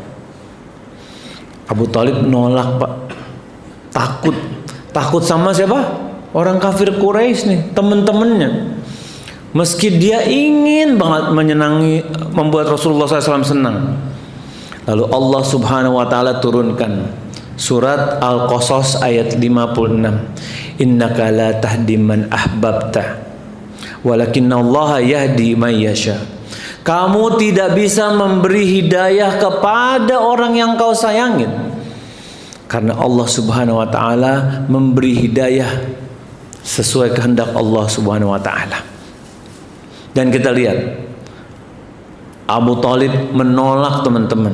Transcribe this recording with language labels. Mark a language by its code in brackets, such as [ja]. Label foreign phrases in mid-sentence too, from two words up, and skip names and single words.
[id] Abu Talib nolak, Pak. Takut sama siapa? Orang kafir Quraisy nih, teman-temannya. Meski dia ingin banget membuat Rasulullah SAW senang. Lalu Allah [ar] سبحانه وتعالى [id] turunkan surat Al-Qasas ayat 56. [ar] إنك لا تهدي من أحببت ولكن الله يهدي من يشاء. [id] Kamu tidak bisa memberi hidayah kepada orang yang kau sayangin. Karena Allah [ar] سبحانه وتعالى [id] memberi hidayah sesuai kehendak Allah [ar] سبحانه وتعالى. [id] Dan kita lihat Abu Talib menolak, teman-teman.